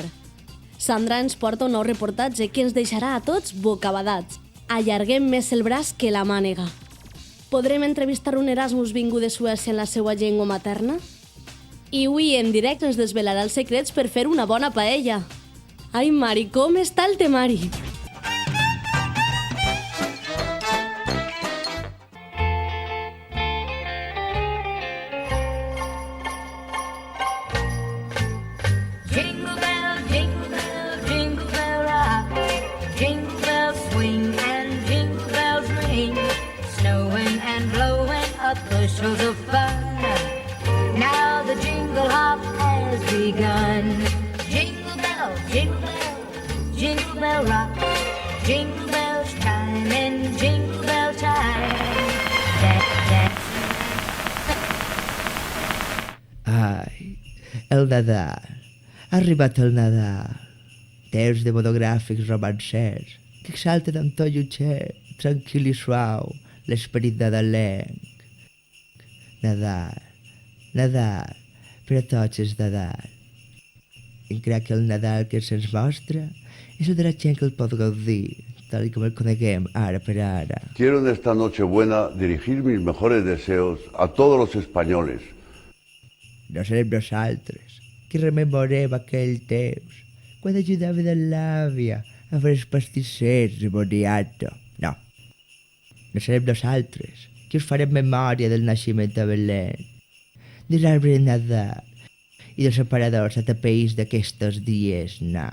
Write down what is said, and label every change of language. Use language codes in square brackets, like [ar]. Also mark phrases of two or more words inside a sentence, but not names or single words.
[ca] Sandra ens porta un nou reportatge que ens deixarà a tots bocabadats. Allarguem més el braç que la mànega. Podrem entrevistar un Erasmus vingut de Suècia en la seva llengua materna? I avui en directe ens desvelarà els secrets per fer una bona paella. Ai, Mari, com està el temari? [en] Jingle bell, jingle bell, jingle bell rock. Jingle bells swing and jingle bells ring. Snowing and blowing up bushels of fun. Now the jingle hop has begun. Jingle bell, jingle bell rock. Jingle bells chime in jingle bell time. [ca] Ai, el Nadal. Ha arribat el Nadal. Temps de monogràfics romancers que exalten amb to lletger, tranquil i suau, l'esperit nadalenc. Nadal, Nadal, per a tots és Nadal. Encara que el Nadal que se'ns mostra és el de la gent que el pot gaudir, tal com el coneguem ara per ara. [es] Quiero en esta Nochebuena dirigir mis mejores deseos a todos los españoles. [ca] No serem nosaltres que rememorem aquell temps quan ajudava de l'àvia a fer els pastissers de boniato. No. No serem nosaltres que us farem memòria del naixement a Belén, de l'arbre de Nadal i dels aparadors atapeïts d'aquestos dies, no.